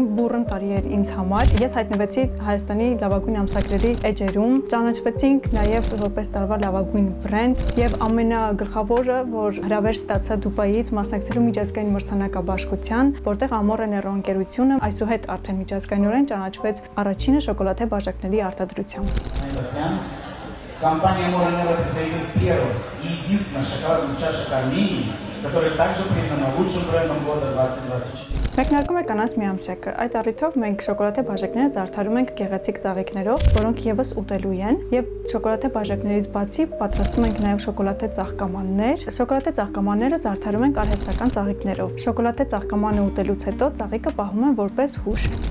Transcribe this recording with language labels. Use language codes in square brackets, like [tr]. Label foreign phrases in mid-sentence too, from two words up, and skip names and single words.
[hy] բուռն տարի էր ինձ համար։ Ես հայտնվեցի Հայաստանի լավագույն ամսագրերի էջերում, ճանաչվեցինք նաև որպես տարվա լավագույն բրենդ եւ ամենագլխավորը, որ հրավեր ստացա Դուբայից մասնակցելու միջազգային մրցանակաբաշխության, որտեղ Amor and Error ընկերությունը այսուհետ արդեն միջազգայինորեն ճանաչվեց առաջինը շոկոլադե բաժակների արտադրությամբ։ [ru] Компания Amor and Error представитель первой и единственной шоколадной чашек Армении, которая также признана лучшим брендом года 2024. [hy] Մեկնարկում է կանանց միամսյակը։ Այդ առիթով մենք շոկոլադե բաժակները զարդարում ենք գեղեցիկ ծաղիկներով, որոնք եւս ուտելու են, եւ շոկոլադե բաժակներից բացի պատրաստում ենք նաեւ շոկոլադե ծաղկամաններ։ Շոկոլադե ծաղկամանները զարդարում ենք արհեստական ծաղիկներով։ Շոկոլադե ծաղկամանը ուտելուց հետո ծաղիկը պահում են որպես հուշ։